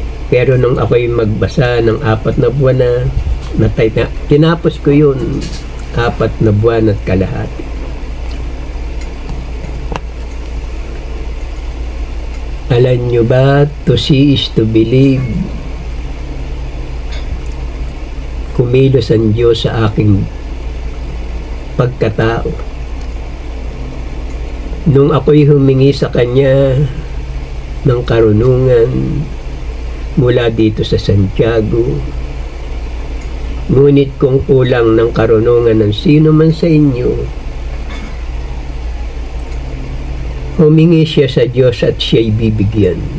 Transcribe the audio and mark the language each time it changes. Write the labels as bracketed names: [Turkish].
[Filipino] Pero nung ako'y magbasa ng 4 na buwan na tinapos ko yun, 4 na buwan at kalahati. Alam nyo ba, [English] to see is to believe. [Filipino] Kumilos ang Diyos sa aking pagkatao. Nung ako'y humingi sa Kanya ng karunungan mula dito sa Santiago, ngunit kung kulang ng karunungan ng sino man sa inyo, humingi siya sa Diyos at siya'y bibigyan.